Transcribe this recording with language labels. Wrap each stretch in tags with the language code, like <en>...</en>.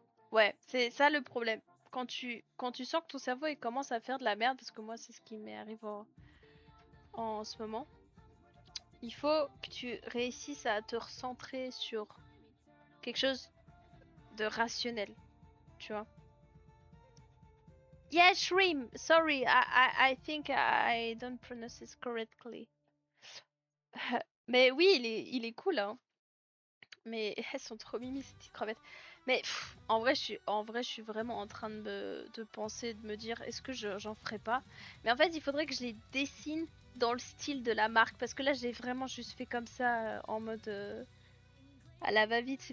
<fr>Ouais, c'est ça le problème. Quand tu sens que ton cerveau il commence à faire de la merde, parce que moi c'est ce qui m'arrive en ce moment, il faut que tu réussisses à te recentrer sur quelque chose de rationnel, tu vois.</fr> <en>Yeah, Shrimp. Sorry, I think I don't pronounce it correctly.</en> <fr>Mais oui, il est cool, hein. Mais elles sont trop mimi ces petites crevettes. Mais en vrai, je suis vraiment en train de penser, de me dire, est-ce que j'en ferai pas? Mais en fait, il faudrait que je les dessine dans le style de la marque, parce que là, j'ai vraiment juste fait comme ça, en mode à la va-vite.</fr>